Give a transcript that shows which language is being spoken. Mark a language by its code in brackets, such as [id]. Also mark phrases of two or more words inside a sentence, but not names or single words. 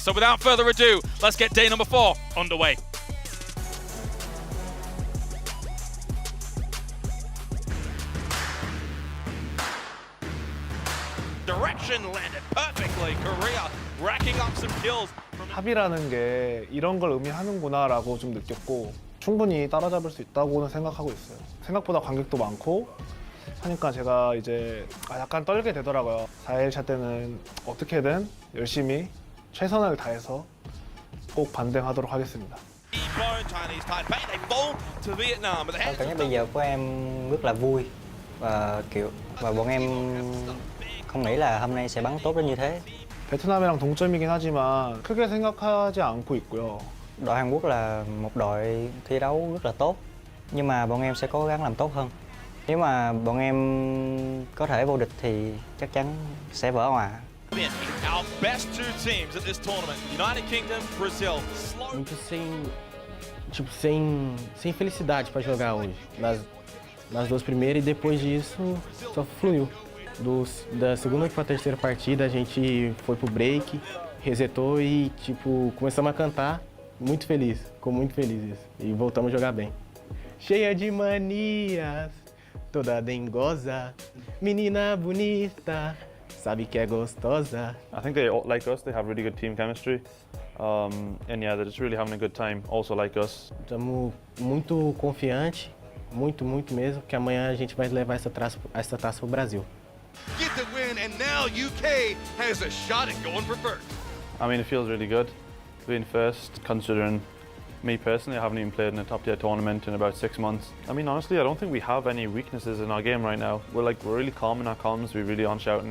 [en] So without further ado, let's get day number 4 underway. Direction landed perfectly. Korea racking up some kills. [ko] 합이라는 게 이런 걸 의미하는구나라고 좀 느꼈고 충분히 따라잡을 수 있다고는 생각하고 있어요. 생각보다 관객도 많고 하니까 제가 이제 약간 떨게 되더라고요. 4일차 때는 어떻게든 열심히 최선을 다해서 꼭 반등하도록 하겠습니다. [vi] Cảm giác bây giờ của em rất là vui và bọn em không nghĩ là hôm nay sẽ bắn tốt đến như thế. [ko] 베트남이랑 동점이긴 하지만 크게 생각하지 않고 있고요. [vi] Đội Hàn Quốc là một đội thi đấu rất là tốt, nhưng mà bọn em sẽ cố gắng làm tốt hơn. Nếu mà bọn em có thể vô địch thì chắc chắn sẽ vỡ hòa. [en] Our best two teams at this tournament, United Kingdom, Brazil. [pt] Muito sem felicidade para jogar hoje. Nas duas primeiras e depois disso só fluiu. Da segunda para a terceira partida a gente foi pro break, resetou e tipo começamos a cantar, muito feliz, ficou muito feliz isso. E voltamos a jogar bem. Cheia de manias, toda dengosa, menina bonita, sabe que é gostosa. [en] I think they, like us, they have really good team chemistry. And yeah, they're just really having a good time, also like us. [pt] Estamos muito confiantes, muito mesmo, que amanhã a gente vai levar essa taça pro Brasil. [en] Get the win, and now UK has a shot at going for first. I mean, it feels really good being first, considering me personally, I haven't even played in a top tier tournament in about 6 months. I mean, honestly, I don't think we have any weaknesses in our game right now. We're really calm in our comms, we really aren't shouting.